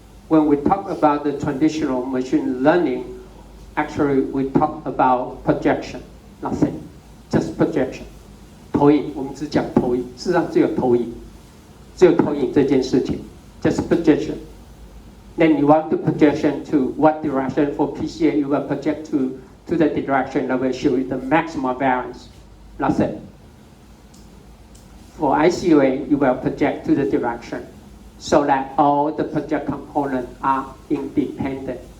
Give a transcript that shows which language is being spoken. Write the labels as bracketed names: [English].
[English] when we talk about the traditional machine learning, actually we talk about projection, nothing, just projection. [Chinese] 投影，我们只讲投影，事实上只有投影，只有投影这件事情 ， [English] just projection. Then you want to projection to what direction for PCA? You will project to the direction that will show you the maximum variance. That's it. For ICUA, you will project to the direction so that all the project components are independent.